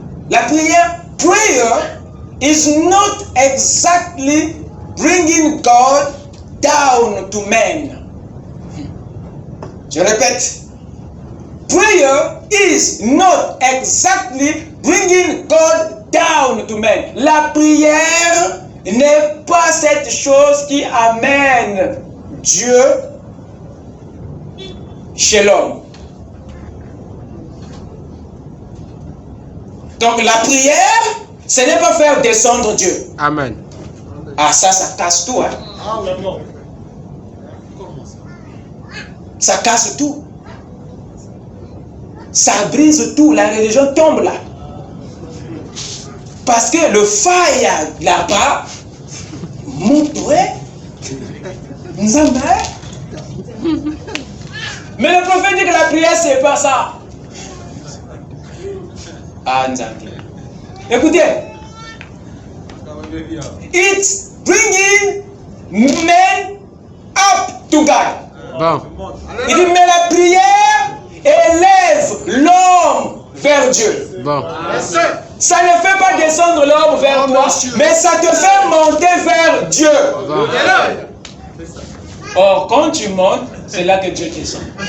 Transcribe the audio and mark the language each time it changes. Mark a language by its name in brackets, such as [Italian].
[English] La prière, prayer is not exactly bringing God down to men. [French] Je répète. [English] Prayer is not exactly bringing God down to men. [French] La prière n'est pas cette chose qui amène Dieu chez l'homme. Donc la prière, ce n'est pas faire descendre Dieu. Amen. Ah ça casse tout. Hein? Ça casse tout. Ça brise tout. La religion tombe là. Parce que le fire là-bas, montrait, nous avons. Mais le prophète dit que la prière, c'est pas ça. Ah, écoutez. [English] It's bringing men up to God. [French] Bon. Il dit, mais la prière élève l'homme vers Dieu. Bon. Ça ne fait pas descendre l'homme vers toi, mais ça te fait monter vers Dieu. Bon. Or, quand tu montes, c'est là que Dieu descend.